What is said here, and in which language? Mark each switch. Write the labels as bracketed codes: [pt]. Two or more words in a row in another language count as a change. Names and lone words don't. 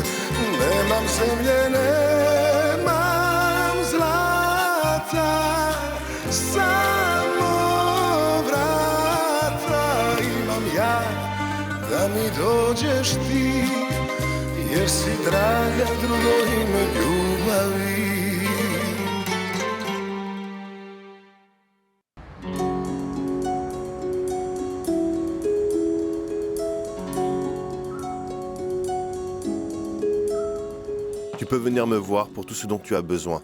[sr] Nemam zemlje, nemam zlata, samo vrata imam ja, da mi dođeš ti, jer si draga drugo ime ljubavi. [fr] Tu peux venir me voir pour tout ce dont tu as besoin.